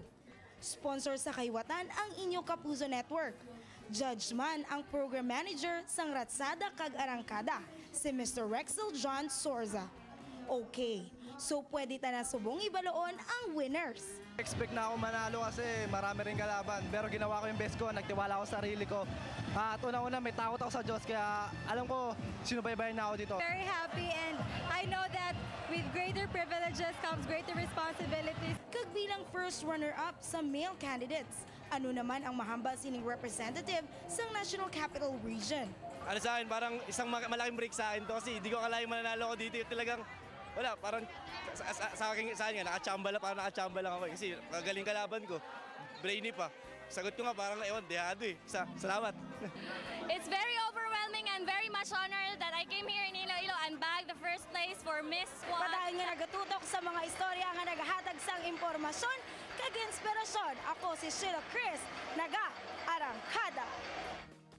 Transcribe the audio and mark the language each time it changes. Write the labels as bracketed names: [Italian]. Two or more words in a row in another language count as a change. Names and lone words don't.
[Hiligaynon] Sponsor sa kaywatan ang Inyo Kapuso Network. Judge man ang program manager sang Ratsada kag Arangkada, si Mr. Rexel John Sorza. Okay, so pwede ta na subong ibaloon ang winners. [Filipino] Expect na ako manalo kasi marami rin kalaban. Pero ginawa ko yung best ko, nagtiwala ako sa sarili ko. At una-una may takot ako sa Diyos kaya alam ko sinubaybayan na ako dito. [English] Very happy and I know that with greater privileges comes greater responsibilities. [Hiligaynon] Kag bilang [English] first runner-up [Hiligaynon] sa [English] male candidates, [Hiligaynon] ano naman ang mahambal sining representative sa National Capital Region? [Filipino] Ano sa akin, parang isang malaking break sa akin to kasi hindi ko akalain mananalo ako dito. Talagang wala, parang sa akin nakachamba lang, parang nakachamba lang ako kasi magaling kalaban ko. Brainy pa. Sagot ko nga parang ewan, dehado eh. Salamat. [English] It's very overwhelming and very much honored that I came here in Iloilo and bagged the first place for Miss Squad. [Hiligaynon] Padahil nga nagatutok sa mga istorya nga nagahatag sang impormasyon kag inspirasyon. Ako si Sheila Chris, naga Arangkada.